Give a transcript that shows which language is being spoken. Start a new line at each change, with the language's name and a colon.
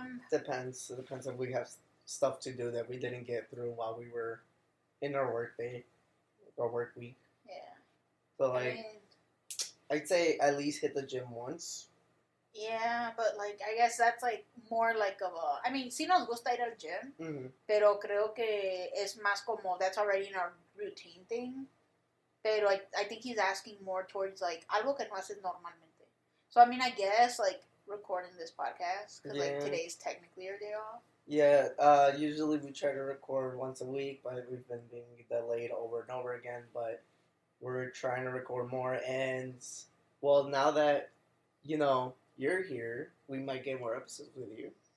English: Depends. It depends if we have stuff to do that we didn't get through while we were in our work day or work week. Yeah. So I like, mean, I'd say at least hit the gym once. yeah, but like, I guess that's like more like of a. I mean,
Spanish: sí nos gusta ir al gym,
English: Mm-hmm.
Spanish: pero creo que es más como
English: that's already in our routine thing. Pero I think he's asking more towards like
Spanish: algo que no haces normalmente.
English: So I mean, I guess like recording this podcast because like Yeah. today's technically our day off. Yeah, usually we try to record once a week, but we've been being delayed over and over again. But we're trying to record more, and well, now that you're here, we might get more episodes with you.